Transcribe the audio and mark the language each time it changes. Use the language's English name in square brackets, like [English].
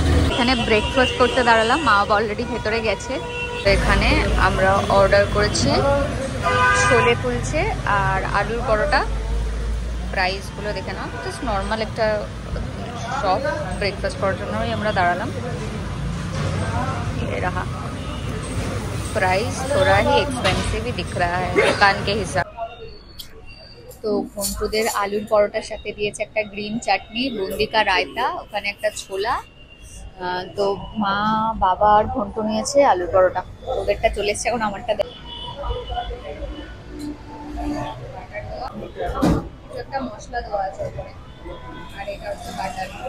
[Bangla] এখানে ব্রেকফাস্ট করতে দাঁড়ালাম, মা অলরেডি ভেতরে গেছে। তো এখানে আমরা অর্ডার করেছি ছোলে কুলচে আর আলুর পরোটা। প্রাইসগুলো দেখে নাও, জাস্ট নর্মাল একটা শপ। ব্রেকফাস্ট করার জন্যই আমরা দাঁড়ালাম। [Hindi] ये रहा प्राइस, थोड़ा ही एक्सपेंसिव ही दिख रहा है दुकान के हिसाब। [Bangla] তো ঘন্টুদের আলুর পরোটার সাথে দিয়েছে একটা গ্রিন চাটনি, বুন্দি কা রায়তা, ওখানে একটা ছোলা। তো মা, বাবা আর ঘন্টু নিয়েছে আলুর পরোটা। ওদেরটা চলে এসছে, এখন আমারটা একটা মশলা দেওয়া আছে ওখানে, আর এটা হচ্ছে বাটার।